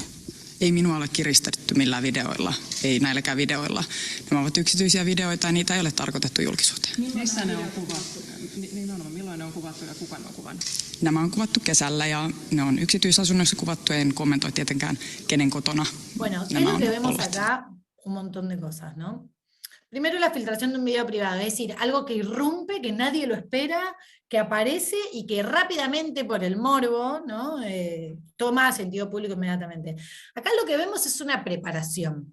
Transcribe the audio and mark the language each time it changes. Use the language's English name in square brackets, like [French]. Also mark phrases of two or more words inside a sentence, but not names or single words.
[Finnish] Ei minua ole kiristetty millään videoilla, ei näilläkään videoilla. Nämä ovat yksityisiä videoita ja niitä ei ole tarkoitettu julkisuuteen. Missä ne on kuvattu? Milloin ne on kuvattu ja kuka ne on kuvannut? Nämä on kuvattu kesällä ja ne on yksityisasunnoissa kuvattu, en kommentoi tietenkään kenen kotona [Spanish] bueno, [Finnish] nämä on [Spanish] que vemos [Finnish] olleet. [Spanish] acá un montón de cosas, ¿no? Primero la filtración de un video privado, es decir, algo que irrumpe, que nadie lo espera, que aparece y que rápidamente por el morbo, ¿no? Toma sentido público inmediatamente. Acá lo que vemos es una preparación.